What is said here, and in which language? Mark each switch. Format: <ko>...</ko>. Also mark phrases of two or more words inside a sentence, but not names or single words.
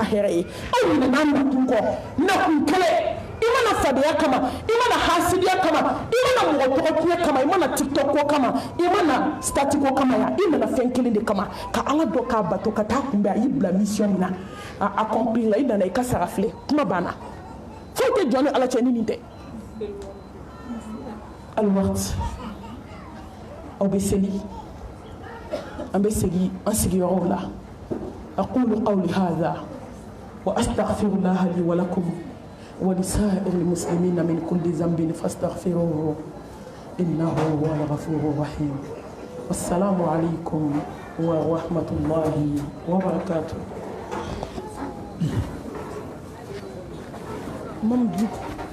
<bm>hɛrɛ ye aw ɲinɛna nakun kɔ nakun kɛlɛ i mana fadenya kama i mana hasidiya kama i mana mɔgɔ tɔgɔ tiɲɛ kama i mana tiktok ko kama i mana stati ko kama yan i nana fɛn kelen de kama ka ala dɔ k'a bato ka taa kunbɛn a y'i bila mission min na a accomplir la i nana i ka sara filɛ kuma banna foyi tɛ jɔn ni ala cɛ ni nin tɛ alwaqt aw bɛ seli an bɛ segin an sigiyɔrɔw la</bm> <ar>أقول قولي هذا وأستغفر الله لي ولكم ولسائر المسلمين من كل ذنب فاستغفروه إنه هو الغفور الرحيم والسلام عليكم ورحمة الله وبركاته.</ar>